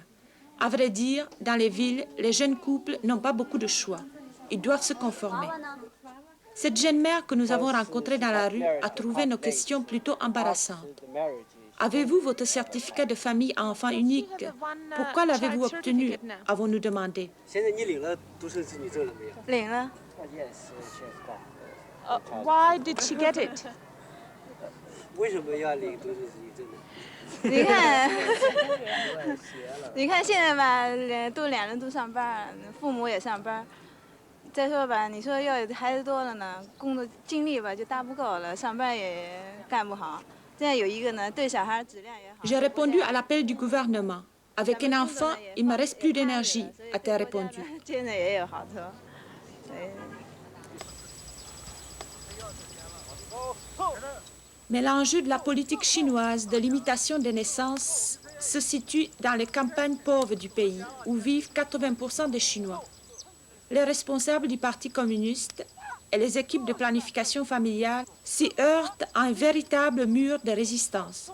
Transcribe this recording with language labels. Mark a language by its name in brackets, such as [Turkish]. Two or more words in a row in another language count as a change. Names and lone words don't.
[French] À vrai dire, dans les villes, les jeunes couples n'ont pas beaucoup de choix. Ils doivent se conformer. Cette jeune mère que nous avons rencontrée dans la rue a trouvé nos questions plutôt embarrassantes. Avez-vous votre certificat de famille à enfant unique? Pourquoi l'avez-vous obtenu? Avons-nous demandé. [English] Why did she get it? [Chinese] 你看现在吧，2人都上班，父母也上班。再说吧，你说要孩子多了呢，工作精力吧就搭不够了，上班也干不好。这样有一个呢，对小孩质量也好。 [French] J'ai répondu à l'appel du gouvernement. Avec un enfant, il me reste plus d'énergie, a-t-elle répondu. [Chinese] 现在也有好处。 [French] Mais l'enjeu de la politique chinoise de limitation des naissances se situe dans les campagnes pauvres du pays, où vivent 80% des Chinois. Les responsables du Parti communiste et les équipes de planification familiale s'y heurtent à un véritable mur de résistance.